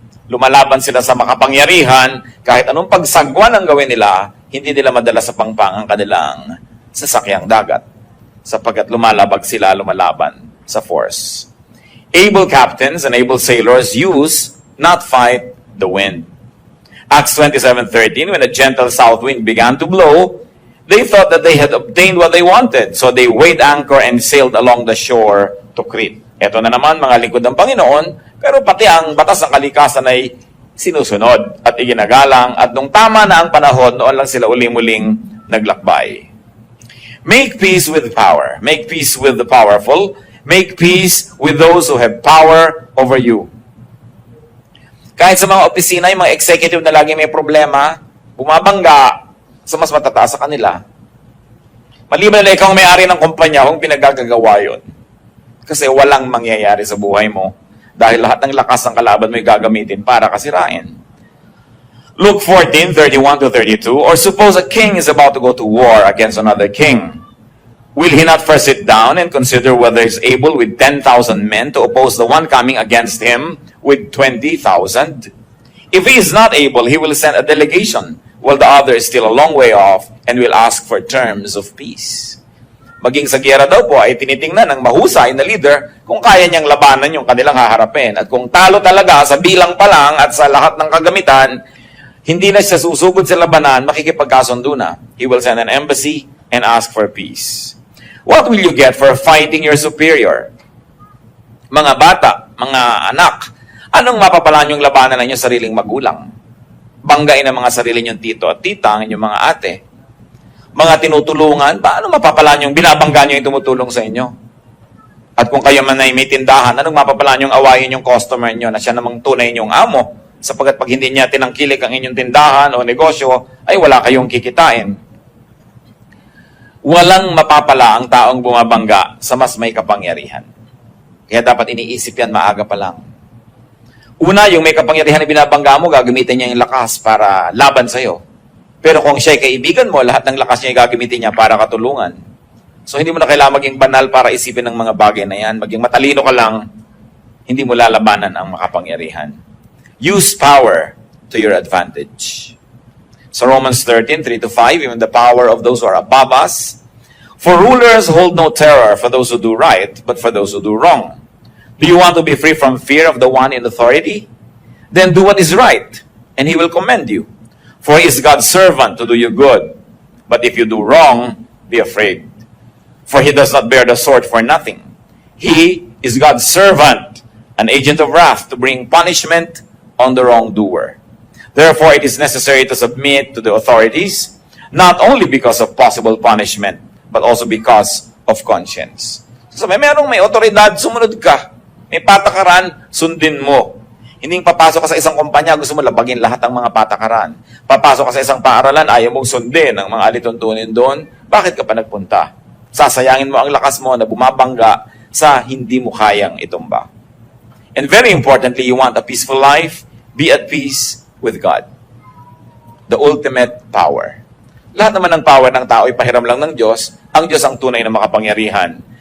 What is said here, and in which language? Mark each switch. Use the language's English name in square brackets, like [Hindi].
[Filipino] Lumalaban sila sa makapangyarihan, kahit anong pagsagwan ang gawin nila, hindi nila madala sa pangpang ang kanilang sasakyang dagat, sapagkat lumalaban sa force. [English] Able captains and able sailors use, not fight, the wind. Acts 27:13, when a gentle south wind began to blow, they thought that they had obtained what they wanted, so they weighed anchor and sailed along the shore to Crete. [Filipino] Ito na naman, mga lingkod ng Panginoon, pero pati ang batas ng kalikasan ay sinusunod at iginagalang, at nung tama na ang panahon, noon lang sila uli-muling naglakbay. [English] Make peace with power. Make peace with the powerful. Make peace with those who have power over you. [Filipino] Kahit sa mga opisina, yung mga executive na lagi may problema, bumabangga sa mas matataas sa kanila. Maliban na ikaw ang may-ari ng kumpanya, kung pinagagagawa yun. Kasi walang mangyayari sa buhay mo dahil lahat ng lakas ng kalaban mo ay gagamitin para kasirain. [English] Luke 14:31-32, or suppose a king is about to go to war against another king. Will he not first sit down and consider whether he is able with 10,000 men to oppose the one coming against him with 20,000? If he is not able, he will send a delegation, while the other is still a long way off, and will ask for terms of peace. [Filipino] Maging sa giyera daw po ay tinitingnan ng mahusay na leader kung kaya niyang labanan yung kanilang haharapin. At kung talo talaga sa bilang pa lang at sa lahat ng kagamitan, hindi na siya susugod sa labanan, makikipagkasundo na. [English] He will send an embassy and ask for peace. What will you get for fighting your superior? [Filipino] Mga bata, mga anak, anong mapapala niyong labanan ng inyong sariling magulang? Banggain ang mga sarili niyong tito at tita, ang inyong mga ate. Mga tinutulungan, paano mapapala niyong binabangga niyo yung tumutulong sa inyo? At kung kayo man ay may tindahan, anong mapapala niyong awayin yung customer niyo na siya namang tunay niyong amo? Sapagkat pag hindi niya tinangkilik ang inyong tindahan o negosyo, ay wala kayong kikitain. Walang mapapala ang taong bumabangga sa mas may kapangyarihan. Kaya dapat iniisip yan maaga pa lang. Una, yung may kapangyarihan na binabangga mo, gagamitin niya yung lakas para laban sa'yo. Pero kung siya'y kaibigan mo, lahat ng lakas niya gagamitin niya para katulungan. So hindi mo na kailangan maging banal para isipin ng mga bagay na yan. Maging matalino ka lang, hindi mo lalabanan ang makapangyarihan. [English] Use power to your advantage. So Romans 13, 3-5, even the power of those who are above us. For rulers hold no terror for those who do right, but for those who do wrong. Do you want to be free from fear of the one in authority? Then do what is right, and he will commend you. For he is God's servant to do you good. But if you do wrong, be afraid. For he does not bear the sword for nothing. He is God's servant, an agent of wrath to bring punishment on the wrongdoer. Therefore, it is necessary to submit to the authorities, not only because of possible punishment, but also because of conscience. [Filipino] So, may otoridad, sumunod ka. May patakaran, sundin mo. Hindi papasok ka sa isang kumpanya, gusto mo labagin lahat ng mga patakaran. Papasok ka sa isang paaralan, ayaw mong sundin ang mga alituntunin doon. Bakit ka pa nagpunta? Sasayangin mo ang lakas mo na bumabangga sa hindi mo kayang itumba. [English] And very importantly, you want a peaceful life, be at peace with God. The ultimate power. [Filipino] Lahat naman ng power ng tao ay pahiram lang ng Diyos. Ang Diyos ang tunay na makapangyarihan.